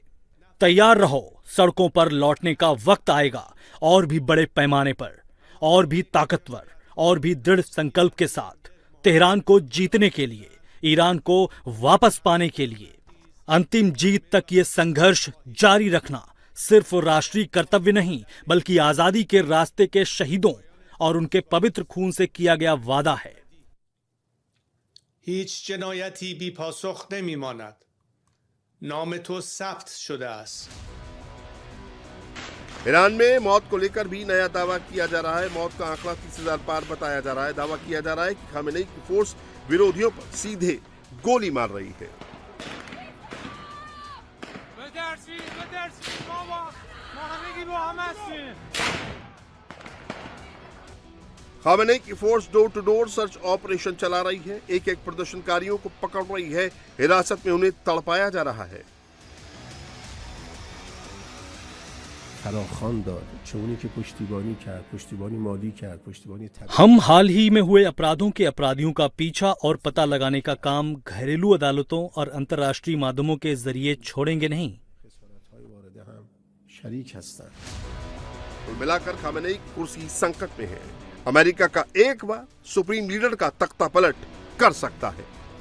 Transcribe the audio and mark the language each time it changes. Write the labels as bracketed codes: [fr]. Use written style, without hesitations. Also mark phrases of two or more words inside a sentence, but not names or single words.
[hi] तैयार रहो, सड़कों पर लौटने का वक्त आएगा, और भी बड़े पैमाने पर, और भी ताकतवर, और भी दृढ़ संकल्प के साथ, तेहरान को जीतने के लिए, ईरान को वापस पाने के लिए। अंतिम जीत तक ये संघर्ष जारी रखना सिर्फ राष्ट्रीय कर्तव्य नहीं, बल्कि आजादी के रास्ते के शहीदों और उनके पवित्र खून से किया गया वादा है। [fa] هیچ جنایتی بی پاسخ نمیماند. نام تو ثبت شده است. [hi] ईरान में मौत को लेकर भी नया दावा किया जा रहा है। मौत का आंकड़ा 30,000 पार बताया जा रहा है। दावा किया जा रहा है कि खामेनेई की फोर्स विरोधियों पर सीधे गोली मार रही है। खामेनेई की फोर्स [en] door to door search operation [hi] चला रही है। एक एक प्रदर्शनकारियों को पकड़ रही है। हिरासत में उन्हें तड़पाया जा रहा है। [fa] فراخوان داد، چه اونی که پشتیبانی کرد، پشتیبانی مالی کرد، پشتیبانی [hi] हम हाल ही में हुए अपराधों के अपराधियों का पीछा और पता लगाने का काम घरेलू अदालतों और अंतर्राष्ट्रीय माध्यमों के जरिए छोड़ेंगे नहीं। [fa] خسارت‌های وارده هم شریک هستند. [hi] कुल मिलाकर खामेनेई कुर्सी संकट में है। अमेरिका का एक बार [en] supreme leader [hi] का तख्ता पलट कर सकता है।